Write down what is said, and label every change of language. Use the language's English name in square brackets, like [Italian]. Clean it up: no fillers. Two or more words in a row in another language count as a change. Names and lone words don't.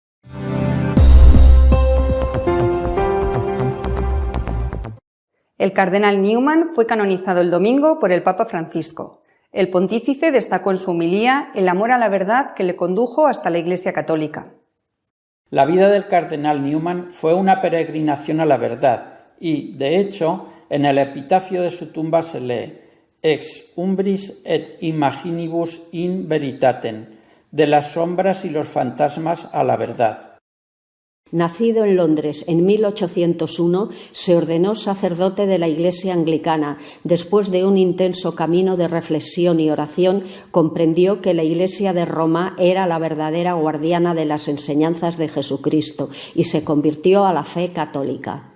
[Spanish] El cardenal Newman fue canonizado el domingo por el Papa Francisco. El pontífice destacó en su homilía el amor a la verdad que le condujo hasta la Iglesia Católica. La vida del cardenal Newman fue una peregrinación a la verdad y, de hecho, en el epitafio de su tumba se lee [Latin] «Ex umbris et imaginibus in veritatem», [Spanish] de las sombras y los fantasmas a la verdad. Nacido en Londres en 1801, se ordenó sacerdote de la Iglesia anglicana. Después de un intenso camino de reflexión y oración, comprendió que la Iglesia de Roma era la verdadera guardiana de las enseñanzas de Jesucristo y se convirtió a la fe católica.